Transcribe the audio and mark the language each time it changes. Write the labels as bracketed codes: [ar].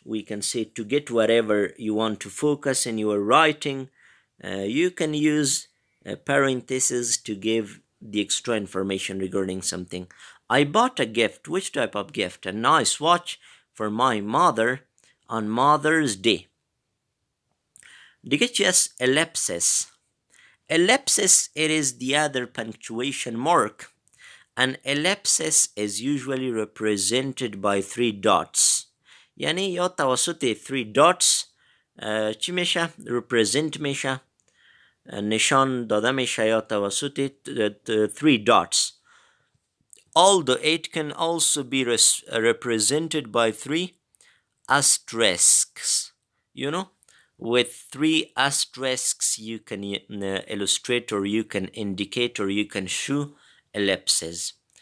[en] We can say to get whatever you want to focus in your writing. You can use parentheses to give the extra information regarding something. I bought a gift. Which type of gift? A nice watch for my mother on Mother's Day. [fa] دیگه چی است؟ ellipsis. [en] Ellipsis, it is the other punctuation mark. An ellipsis is usually represented by 3 dots. [fa] یعنی یا توسط 3 dots چی میشه؟ represent میشه، نشان داده میشه یا توسط 3 dots. [en] Although it can also be represented by 3 asterisks. You know, with 3 asterisks you can illustrate or you can indicate or you can show ellipses.